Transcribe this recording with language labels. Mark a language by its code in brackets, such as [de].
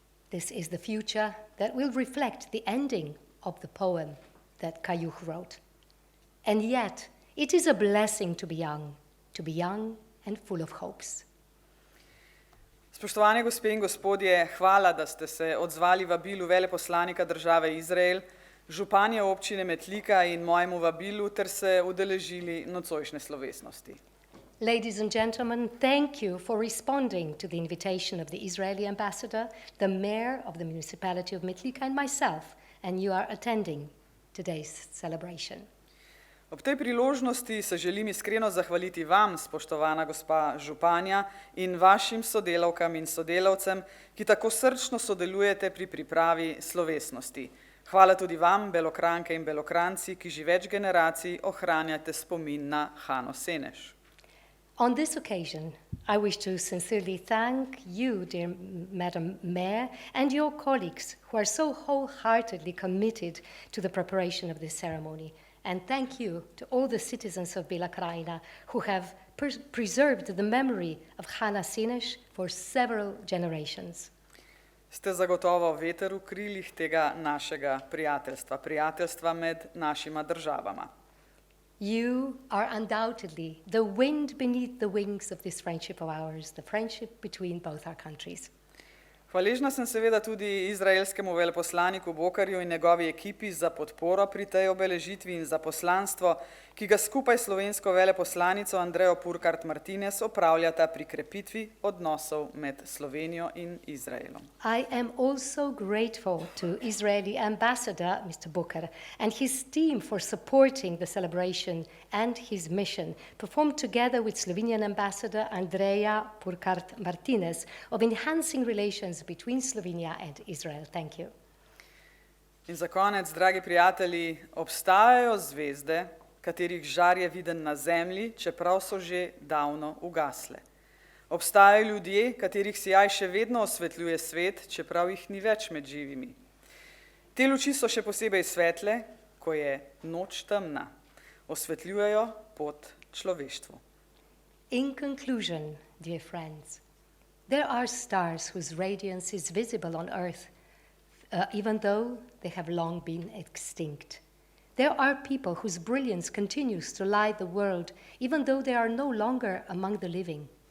[en] This is the future that will reflect the ending of the poem that Kayuh wrote. And yet, It is a blessing to be young and full of hopes. [sl] Spoštovane gospe in gospodje, hvala, da ste se odzvali vabilu veleposlanika države Izrael, županje občine Metlika in mojemu vabilu ter se udeležili nocojšnje slovesnosti. [en] Ladies and gentlemen, thank you for responding to the invitation of the Israeli ambassador, the mayor of the municipality of Metlika and myself, and you are attending today's celebration. [sl] Ob tej priložnosti se želim iskreno zahvaliti vam, spoštovana gospa županja, in vašim sodelavkam in sodelavcem, ki tako srčno sodelujete pri pripravi slovesnosti. Hvala tudi vam, Belokranke in Belokranci, ki že več generacij ohranjate spomin na Hano Seneš. [en] On this occasion, I wish to sincerely thank you, dear Madam Mayor, and your colleagues who are so wholeheartedly committed to the preparation of this ceremony. And thank you to all the citizens of Bela Krajina who have preserved the memory of Hane Seneš for several generations. [sl] Ste zagotovo veter v krilih tega našega prijateljstva, prijateljstva med našima državama. [en] You are undoubtedly the wind beneath the wings of this friendship of ours, the friendship between both our countries. [sl] Hvaležna sem seveda tudi izraelskemu veleposlaniku Bokarju in njegovi ekipi za podporo pri tej obeležitvi in za poslanstvo, ki ga skupaj s slovensko veleposlanico Andrejo Purkart-Martinez opravljata pri krepitvi odnosov med Slovenijo in Izraelom. [en] I am also grateful to Israeli ambassador, Mr. Bukar, and his team for supporting the celebration and his mission, performed together with Slovenian ambassador Andreja Purkart-Martinez, of enhancing relations between Slovenia and Israel. Thank you. [sl] In za konec, dragi prijatelji, obstajajo zvezde, katerih žar je viden na zemlji, čeprav so že davno ugasle. Obstajajo ljudje, katerih sijaj še vedno osvetljuje svet, čeprav jih ni več med živimi. Te luči so še posebej svetle, ko je noč temna. Osvetljujejo pot človeštvu. [en] In conclusion, dear friends, there are stars whose radiance is visible on earth, even though they have long been extinct. There are people whose brilliance continues to light the world, even though they are no longer among the living.